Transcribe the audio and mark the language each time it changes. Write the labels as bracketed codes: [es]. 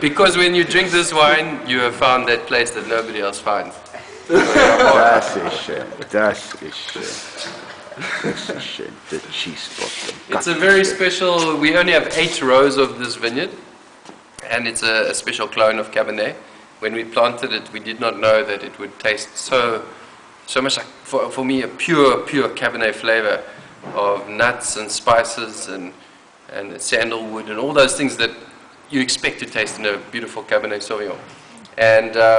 [en] because when you drink this wine, you have found that place that nobody else finds. [de] Das ist schön, das ist schön. Das ist schön, [en] the G-spot. It's a very special, we only have 8 rows of this vineyard, and it's a special clone of Cabernet. When we planted it, we did not know that it would taste so much like, for me, a pure Cabernet flavor of nuts and spices and sandalwood and all those things that you expect to taste in a beautiful Cabernet Sauvignon. And